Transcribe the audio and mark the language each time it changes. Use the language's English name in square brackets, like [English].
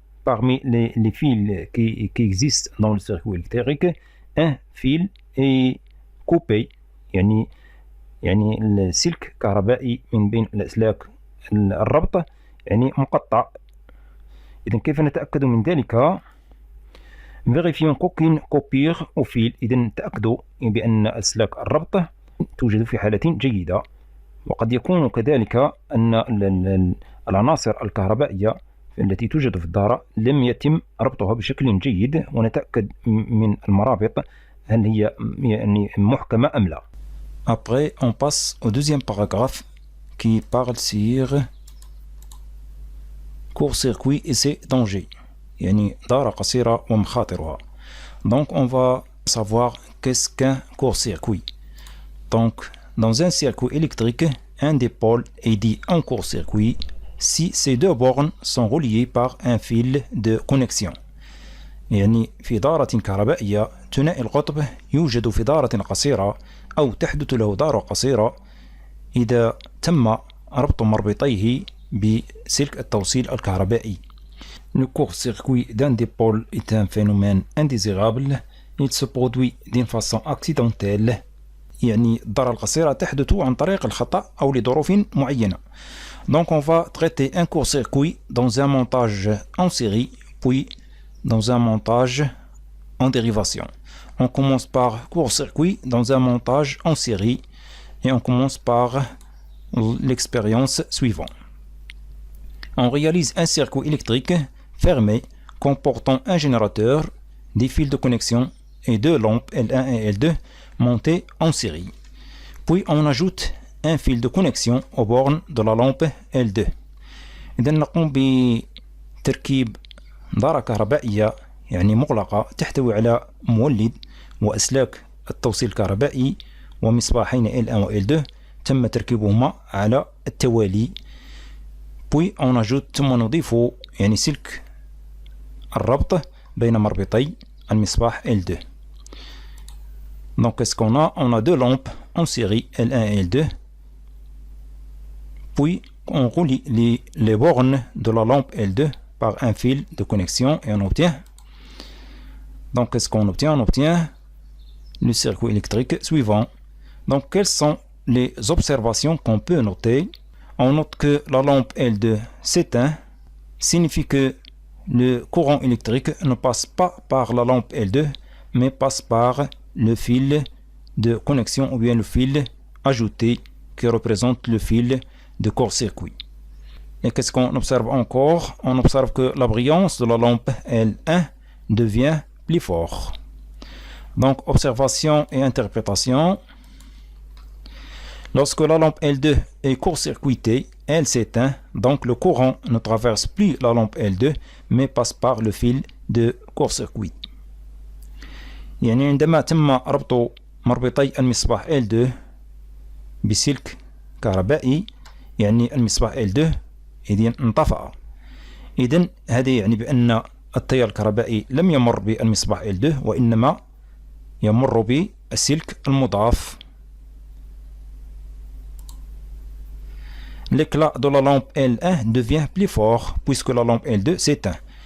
[French] parmi les fils qui existent dans le circuit électrique, un fil est coupé [Arabic] يعني السلك كهربائي من بين الأسلاك الربط يعني مقطع. إذا كيف نتأكد من ذلك؟ [French] vérifions qu'aucune coupure au fil. [Arabic] إذا تأكدوا بأن أسلاك الربط توجد في حالة جيدة. وقد يكون كذلك أن العناصر الكهربائية التي توجد في الدارة لم يتم ربطها بشكل جيد، ونتأكد من المرابط هل هي يعني محكمة أم لا. [French] Après, on passe au deuxième paragraphe qui parle sur court-circuit et ses dangers. [Arabic] يعني دارة قصيرة ومخاطرها. [French] Donc on va savoir qu'est-ce qu'un court-circuit. Donc dans un circuit électrique, un des pôles est dit en court-circuit si ces deux bornes sont reliées par un fil de connexion. يعني في دارة كهربائية ثنائي القطب يوجد في دارة قصيرة أو تحدث له دارة قصيرة إذا تم ربط مربطيه بسلك التوصيل الكهربائي. Le court-circuit d'un des pôles est un phénomène indésirable. Il se produit d'une façon accidentelle. [Arabic] يعني الضرر القصيرة تحدث عن طريق الخطأ أو لظروف معينة. [French] Donc on va traiter un court-circuit dans un montage en série, puis dans un montage en dérivation. On commence par court-circuit dans un montage en série et on commence par l'expérience suivante. On réalise un circuit électrique fermé comportant un générateur, des fils de connexion et deux lampes L1 et L2 montées en série. Puis on ajoute un fil de connexion aux bornes de la lampe L2. [Arabic] إذا نقوم بتركيب دارة كهربائية يعني مغلقة تحتوي على مولد وأسلاك التوصيل الكهربائي ومصباحين L1 و L2 تم تركيبهما على التوالي. [French] Puis on ajoute [Arabic] ثم نضيف يعني سلك الربط بين مربطي المصباح L2. [French] Donc qu'est-ce qu'on a? On a deux lampes en série L1 et L2. Puis on relie les bornes de la lampe L2 par un fil de connexion et on obtient. Donc qu'est-ce qu'on obtient? On obtient le circuit électrique suivant. Donc quelles sont les observations qu'on peut noter? On note que la lampe L2 s'éteint, signifie que le courant électrique ne passe pas par la lampe L2 mais passe par le fil de connexion ou bien le fil ajouté qui représente le fil de court-circuit. Et qu'est-ce qu'on observe encore? On observe que la brillance de la lampe L1 devient plus forte. Donc observation et interprétation. Lorsque la lampe L2 est court-circuitée, elle s'éteint, donc le courant ne traverse plus la lampe L2 mais passe par le fil de court-circuit. [Arabic] يعني عندما تم ربط مربطي المصباح L2 بسلك كهربائي يعني المصباح L2 إذن انطفأ. إذن هذا يعني بأن التيار الكهربائي لم يمر بالمصباح L2 وإنما يمر بالسلك المضاف. [French] L'éclat de la lampe L1 devient plus fort puisque la lampe L2 s'éteint.